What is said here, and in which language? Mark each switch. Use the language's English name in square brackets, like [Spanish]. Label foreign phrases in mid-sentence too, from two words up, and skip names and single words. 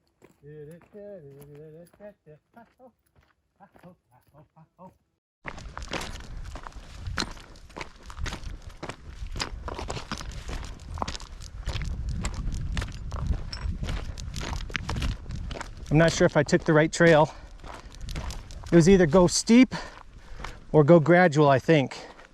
[English] Hi-ho, hi-ho, hi-ho, hi-ho. I'm not sure if I took the right trail. It was either go steep or go gradual, I think.